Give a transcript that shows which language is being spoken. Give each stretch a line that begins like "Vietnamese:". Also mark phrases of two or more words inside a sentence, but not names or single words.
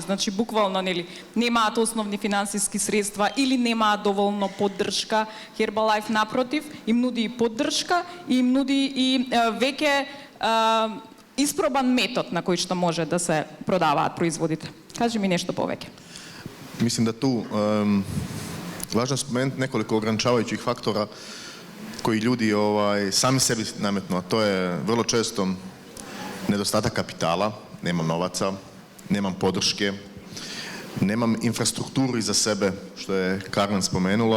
Macedonian: Значи буквално нели немаат основни финансиски средства или немаат доволно поддршка. Herbalife напротив им нуди и поддршка и им нуди и веќе испробан метод на кој што може да се продаваат производите. Кажи ми нешто повеќе.
Croatian: Mislim da tu važno je spomenuti nekoliko ograničavajućih faktora koji ljudi sami sebi nametnu, a to je vrlo često nedostatak kapitala, nemam novaca, nemam podrške, nemam infrastrukturu iza sebe, što je Carmen spomenula.